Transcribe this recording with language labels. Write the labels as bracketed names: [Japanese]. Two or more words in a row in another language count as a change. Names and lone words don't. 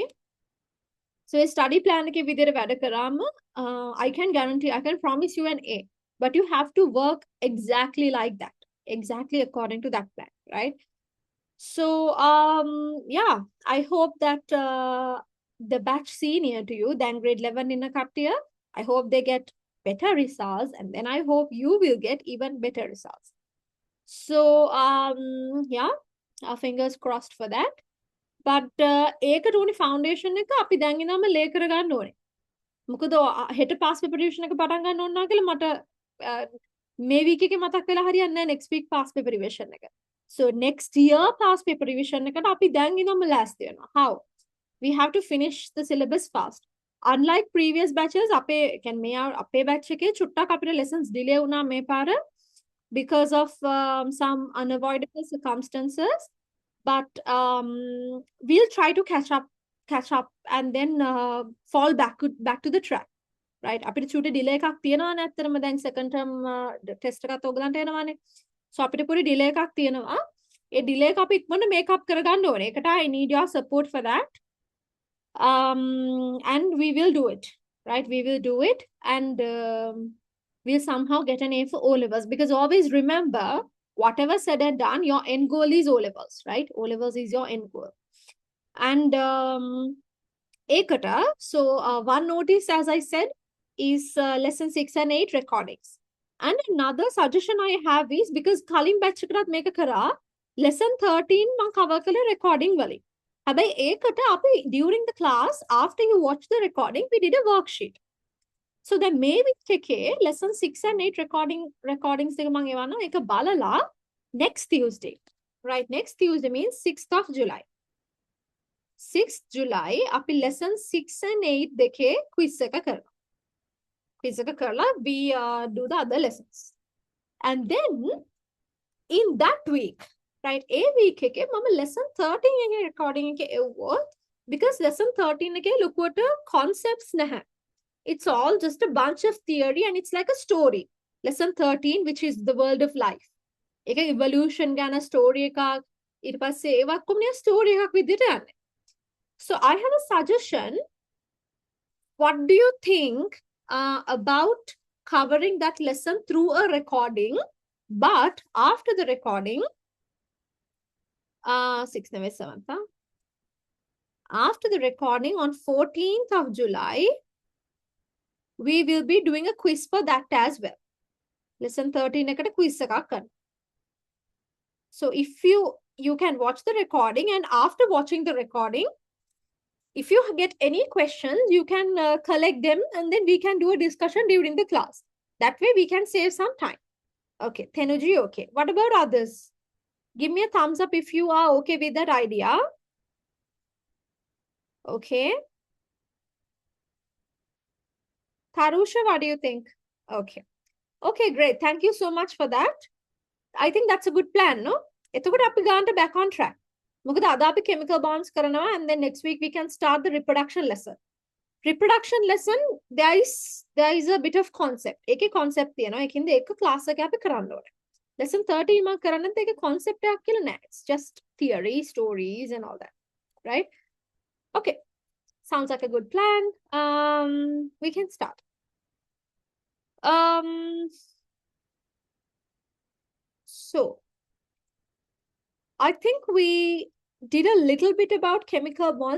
[English] So a study plan [Sinhala] එකේ විදිහට වැඩ කරාම [English] I can guarantee, I can promise you an A. But you have to work exactly like that. Exactly according to that plan, right? So yeah, I hope that the batch senior to you, then grade 11 in a year, I hope they get better results, and then I hope you will get even better results. So yeah, our fingers crossed for that. [Sinhala] But ඒකට උනි ෆවුන්ඩේෂන් එක අපි දැන් ඉඳන්ම ලේ කරගන්න ඕනේ. මොකද හෙට [English] pass paper revision [Sinhala] එක පටන් ගන්න ඕන කියලා මට මේ වීක් එකේ මතක් වෙලා හරියන්නේ නැහැ [English] next week pass paper revision [Sinhala] එක. So [English] next year pass paper revision [Sinhala] එකට අපි දැන් ඉඳන්ම ලෑස්ති වෙනවා. [English] How? We have to finish the syllabus fast. Unlike previous batches, [Sinhala] අපේ batch එකේ චුට්ටක් අපිට [English] lessons delay [Sinhala] වුණා මේ පාර [English] because of some unavoidable circumstances. But we'll try to catch up and then fall back to the track, right? [Sinhala] අපිට චූටි delay එකක් තියෙනවානේ ඇත්තටම දැන් [English] second term test [Sinhala] එකත් ඔයගලන්ට එනවානේ. So අපිට පොඩි delay එකක් තියෙනවා. ඒ delay එක අපි ඉක්මනට [English] make up [Sinhala] කරගන්න ඕනේ. [English] ඒකට I need your support for that. And we will do it, right? We will do it, and we'll somehow get an A for O levels, because always remember, whatever said and done, your end goal is O levels, right? O levels is your end goal. And ekata, so one notice, as I said, is lesson 6 and 8 recordings. And another suggestion I have is, because Kalim batch [Sinhala] eකට මේක කරා [English] lesson 13 [Sinhala] මම cover කළේ recording වලින්. හැබැයි ඒකට අපි [English] during the class, after you watch the recording, we did a worksheet. So then maybe එකේ lesson 6 and 8 recordings [Sinhala] එක මම එවනවා. ඒක බලලා [English] next Tuesday, right? Next Tuesday means 6th of July. [Sinhala] 6th July අපි lesson 6 and 8 දෙකේ quiz එක කරනවා. [English] Quiz [Sinhala] එක කරලා [English] we do the other lessons. And then in that week, right, a week [Sinhala] එකේ මම [English] lesson 13 [Sinhala] එකේ recording එකේ එවුවොත්, [English] because lesson 13 [Sinhala] එකේ ලොකුවට concepts නැහැ. [English] It's all just a bunch of theory, and it's like a story. Lesson 13, which is the world of life. [Sinhala] එක evolution ගැන story එකක්, ඊට පස්සේ ඒවා කොහොමද story එකක් විදිහට යන්නේ. [English] So I have a suggestion. What do you think about covering that lesson through a recording, but after the recording, 6th November 7th, after the recording on 14th of July, we will be doing a quiz for that as well. [Sinhala] Lesson 13 එකට quiz එකක් කරනවා. [English] So if you can watch the recording, and after watching the recording, if you get any questions, you can collect them, and then we can do a discussion during the class. That way we can save some time. Okay, Thenuji, okay. What about others? Give me a thumbs up if you are okay with that idea. Okay. Tarusha, what do you think? Okay. Okay, great. Thank you so much for that. I think that's a good plan, no? [Sinhala] එතකොට අපි ගානට [English] back on track. [Sinhala] මොකද අද අපි [English] chemical bonds [Sinhala] කරනවා, [English] and then next week we can start the reproduction lesson. Reproduction lesson, there is a bit of concept. [Sinhala] ඒකේ concept තියෙනවා. ඒකින්ද ඒක class එකේ අපි කරන්න ඕනේ. Lesson 13 මම කරන්නේ ඒකේ concept එකක් කියලා නෑ. [English] It's just theory, stories and all that. Right? Okay. Sounds like a good plan. We can start. So I think we did a little bit about chemical bonds.